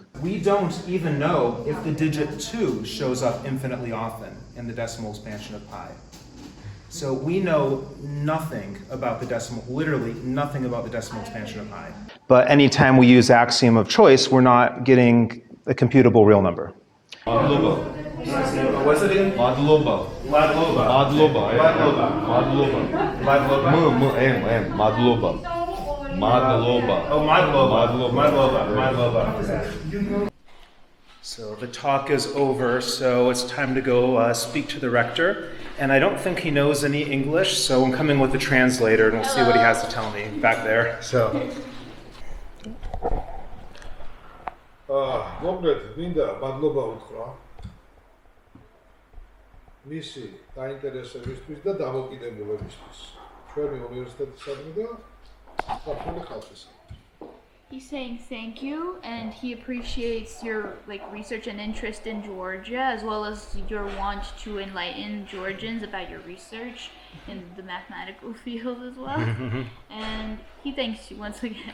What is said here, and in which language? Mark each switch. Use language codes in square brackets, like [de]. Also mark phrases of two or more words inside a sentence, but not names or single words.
[en] We don't even know if the digit 2 shows up infinitely often in the decimal expansion of pi. So we know nothing about the decimal, literally nothing about the decimal expansion of pi. But anytime we use axiom of choice, we're not getting a computable real number. Madloba. What's it again? Madloba. Madloba. Madloba. Madloba. Madloba. Madloba. Madloba. Oh, Madloba. So the talk is over, so it's time to go speak to the rector. And I don't think he knows any English, so I'm coming with the translator and we'll see what he has to tell me back there. So. [ka] მოკლედ მინდა მადლობა უთხრა მისი დაინტერესებისთვის და დამოკიდებულებისთვის ჩვენი უნივერსიტეტისადმი და საქართველოს ხალხისადმი. [en] He's saying thank you, and he appreciates your research and interest in Georgia, as well as your want to enlighten Georgians about your research in the mathematical field as well. And he thanks you once again.